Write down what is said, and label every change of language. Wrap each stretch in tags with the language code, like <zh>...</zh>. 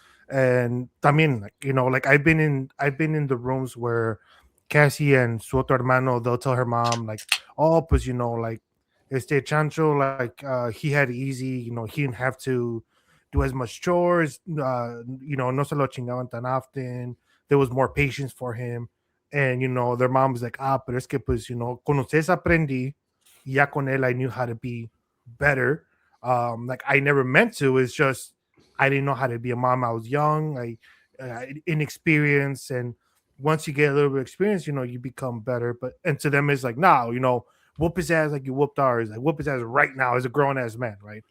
<en>And I mean, like, like I've been in the rooms where Cassie and</en> <es>su otro hermano,</es> <en>they'll tell her mom like, oh,</en> <es>pues</es> <en>like Chancho, like he had it easy, he didn't have to do as much chores,</en> <es>no se lo chingaban tan</es> <en>often. There was more patience for him. And their mom's like,</en> <es>pero es que pues, con ustedes aprendí, y ya con él</es> <en>I knew how to be better. Like I never meant to, it's just I didn't know how to be a mom. I was young, inexperienced, and once you get a little bit of experience, you become better. But and to them, it's like now, whoop his ass like you whooped ours. Like whoop his ass right now as a grown ass man, right?</en>